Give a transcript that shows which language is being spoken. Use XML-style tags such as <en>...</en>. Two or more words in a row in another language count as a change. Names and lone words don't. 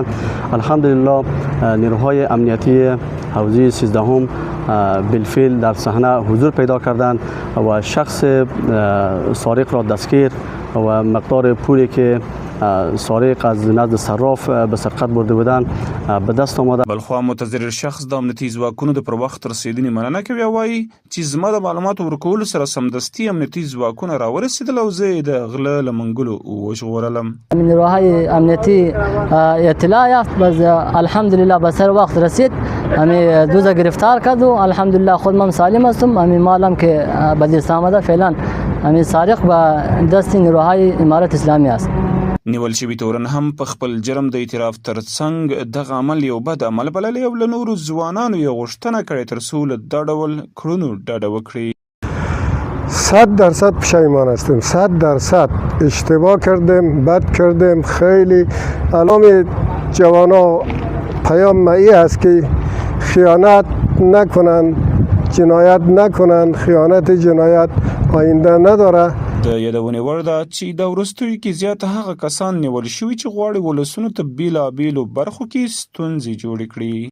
<fa>الحمدلله نیروهای امنیتی حوزه 13 بالفعل در صحنه حضور پیدا کردند و شخص سارق را دستگیر و مقدار پولی که سارق از نزد صراف به سرقت برده بودند به دست آمده.</fa> <ps>بلخوا متضرر شخص د امنیتي ځواکونو د پر وخت رسیدنې مننه کوي او وایي چې زما د معلوماتو ورکولو سره سمدستي امنیتي ځواکونه راورسېدل او زه د غله له منګلو وژغورلم.</ps> <fa>نیروهای امنیتی اطلاع یافت باز الحمدلله به سر وقت رسید. همین دوزا گرفتار کرد و الحمدلله خود من سالم هستم. همین مالم که به دست آمده فعلا همین سارق به دست نیروهای امارت اسلامی است.</fa> <ps>نیول شوي تورن هم په خپل جرم د اعتراف ترڅنګ دغه عمل یو بد عمل بللی او له نورو ځوانانو یې غوښتنه کړې تر څو له دا ډول کړنو ډډه وکړي.</ps> <fa>100% پشیمان هستیم. 100% اشتباه کردیم، بد کردیم. خیلی الان جوانا پیام معی است که خیانت نکنن، جنایت نکنن. خیانت جنایت آینده نداره.</fa> <ps>د یادونې وړ ده چې د وروستیو کې زیات هغه کسان نیول شوي چې غواړي ولسونو ته بیلابیلو برخو کې ستونزې جوړې کړي.</ps>